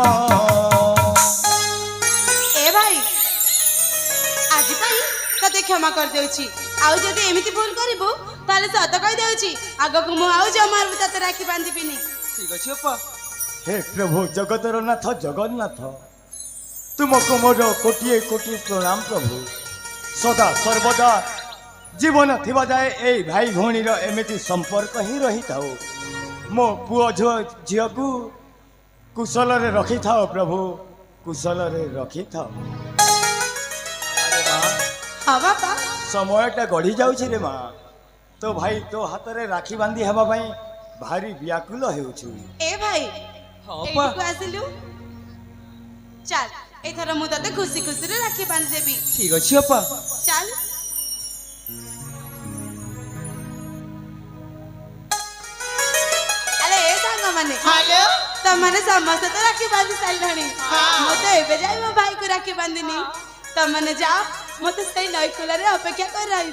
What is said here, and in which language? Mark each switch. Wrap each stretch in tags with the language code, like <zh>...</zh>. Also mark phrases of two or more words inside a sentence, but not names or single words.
<or>ଏ ଭାଇ ଆଜି ପାଇଁ ତତେ କ୍ଷମା କରି ଦେଉଛି ଆଉ ଯଦି ଏମିତି ଭୁଲ କରିବୁ ତାହେଲେ ସତ କହି ଦେଉଛି ଆଗକୁ ମୁଁ ଆଉ ଜମାରୁ ତତେ ରାକ୍ଷୀ ବାନ୍ଧିବିନି। ଠିକ ଅଛି ଅପା। ହେ ପ୍ରଭୁ ଜଗତର ନାଥ ଜଗନ୍ନାଥ তুমକୁ ମୋର କୋଟିଏ କୋଟି ପ୍ରଣାମ ପ୍ରଭୁ। ସଦା ସର୍ବଦା ଜୀବନ ଥିବା ଯାଏ ଏଇ ଭାଇ ଭଉଣୀର ଏମିତି ସମ୍ପର୍କ ହିଁ ରହିଥାଉ। ମୋ ପୁଅ ଝିଅକୁ କୁଶଳରେ ରଖିଥାଅ ପ୍ରଭୁ, କୁଶଳରେ ରଖିଥାଅ। ଆରେ ମା ହଁ ବାପା ସମୟଟା ଗଢ଼ି ଯାଉଛି ରେ ମା। ତୋ ଭାଇ ତୋ ହାତରେ ରାକ୍ଷୀ ବାନ୍ଧି ହେବା ପାଇଁ ଭାରି ବ୍ୟାକୁଳ ହେଉଛୁ। ଏ ଭାଇ ହଁ ଅପା। ଏଇଠିକୁ ଆସିଲୁ ଚାଲ ଏଥର ମୁଁ ତତେ ଖୁସି ଖୁସିରେ ରାକ୍ଷୀ ବାନ୍ଧି ଦେବି। ଠିକ ଅଛି ଅପା। ଚାଲ ଆରେ ଏ ସାଙ୍ଗମାନେ হ্যালো ତମାନେ ସମସ୍ତେ ତ ରାକ୍ଷୀ ବାନ୍ଧି ସାରିଲଣି। ମୁଁ ତ ଏବେ ଯାଇ ମୋ ଭାଇକୁ ରାକ୍ଷୀ ବାନ୍ଧିନି। ତମାନେ ଯାଅ ମତେ ସେଇ ନଈକୂଳରେ ଅପେକ୍ଷା କରି ରହିବ।</or>